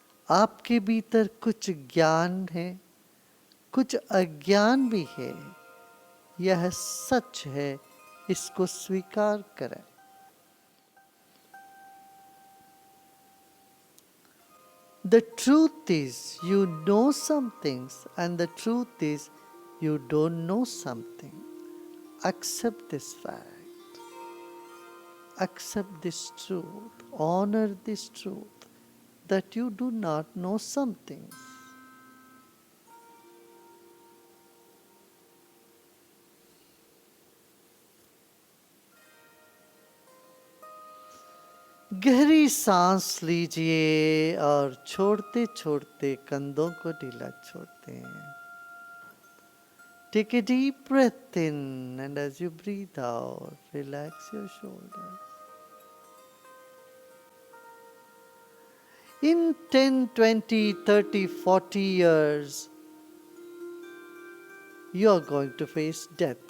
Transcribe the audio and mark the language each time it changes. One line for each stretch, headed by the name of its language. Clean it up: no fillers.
Hindi: आपके भीतर कुछ ज्ञान है, कुछ अज्ञान भी है। यह सच है, इसको स्वीकार करें।
English: The truth is you know some things, and the truth is you don't know something. Accept this fact. Accept this truth. Honor this truth that you do not know something.
Hindi: गहरी सांस लीजिए और छोड़ते छोड़ते कंधों को ढीला छोड़ते हैं।
English: Take a deep breath in, and as you breathe out, relax your shoulders. In 10, 20, 30, 40 years, you are going to face death.